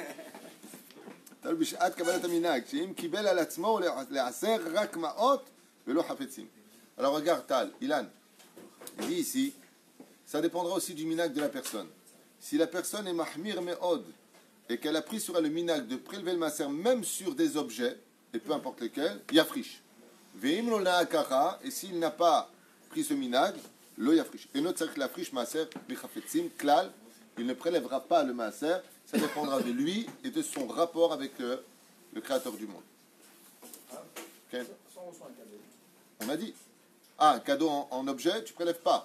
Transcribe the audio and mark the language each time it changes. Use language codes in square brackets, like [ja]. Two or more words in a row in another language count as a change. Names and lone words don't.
[fr] Alors regarde, Tal, Ilan, il dit ici, ça dépendra aussi du minag de la personne. Si la personne est [he] מחמיר מאוד, [fr] et qu'elle a pris sur elle le minag de prélever le maaser même sur des objets, et peu importe lesquels, il y a friche. [he] ואם לא נעקרה, [fr] et s'il n'a pas pris ce minag, [he] לא יפריש. [fr] Et notre cercle la friche [he] מעשר בחפצים כלל, [fr] il ne prélèvera pas le maaser, ça dépendra de lui et de son rapport avec le créateur du monde. Okay. On a dit, un cadeau en objet, tu prélèves pas.